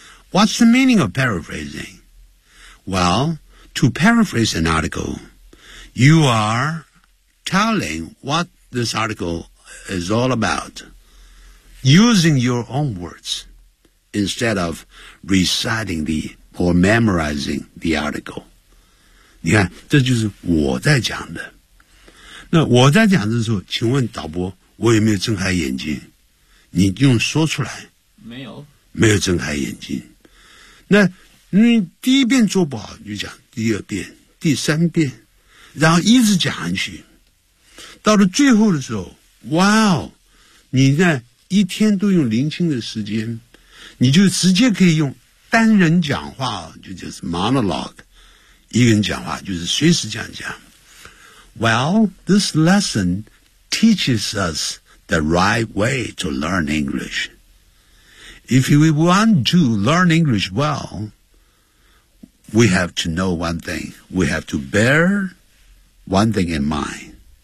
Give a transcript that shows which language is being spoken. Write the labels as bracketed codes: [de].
[en] What's the meaning of paraphrasing? Well, to paraphrase an article, you are telling what this article is all about using your own words instead of reciting or memorizing the article. [zh] 你看，这就是我在讲的。那我在讲的时候，请问导播，我有没有睁开眼睛？你用说出来。没有。没有睁开眼睛。那你第一遍做不好，你就讲第二遍、第三遍，然后一直讲下去。到了最后的时候，哇哦，你那一天都用零星的时间，你就直接可以用单人讲话，就是 monologue， 一个人讲话，就是随时这样讲。 [en] Well, this lesson teaches us the right way to learn English. If we want to learn English well, we have to know one thing. We have to bear one thing in mind.